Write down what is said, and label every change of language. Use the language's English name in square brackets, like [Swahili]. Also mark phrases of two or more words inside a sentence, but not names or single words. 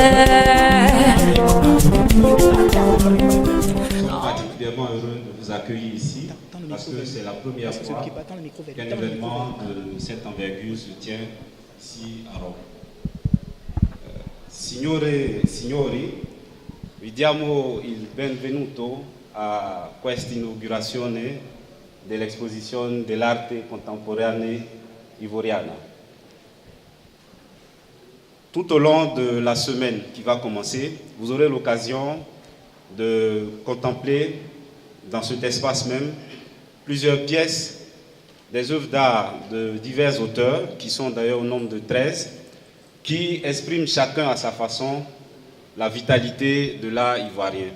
[French] Nous sommes particulièrement heureux de vous accueillir ici parce que c'est la première fois qu'un événement de cette envergure se tient ici à Rome. [Italian] Signori, vi diamo il benvenuto a questa inaugurazione dell'esposizione dell'arte contemporanea ivoriana. [French] Tout au long de la semaine qui va commencer, vous aurez l'occasion de contempler dans cet espace même plusieurs pièces, des œuvres d'art de divers auteurs, qui sont d'ailleurs au nombre de 13, qui expriment chacun à sa façon la vitalité de l'art ivoirien.